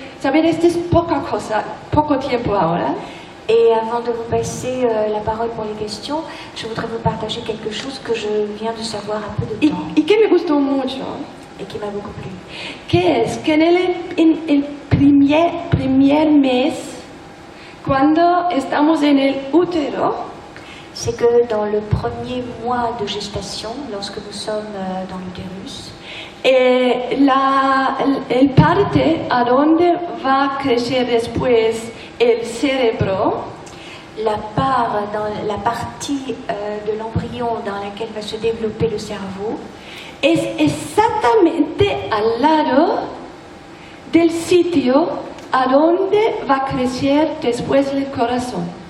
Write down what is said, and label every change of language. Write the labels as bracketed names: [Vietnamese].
[Spanish] Saber esto es poca cosa, poco tiempo ahora. [French] Et avant de vous passer la parole pour les questions, je voudrais vous partager quelque chose que je viens de savoir un peu de temps. [Spanish] Y que me gustó mucho. [French] Et qui m'a beaucoup plu. [Spanish] Que es que en el primer mes, cuando estamos en el útero, [French] c'est que dans le premier mois de gestation, lorsque nous sommes dans l'utérus, [Spanish] el parte a donde va a crecer después el cerebro, [French] la partie de l'embryon dans laquelle va se développer le cerveau, [Spanish] es exactamente al lado del sitio a donde va a crecer después el corazón.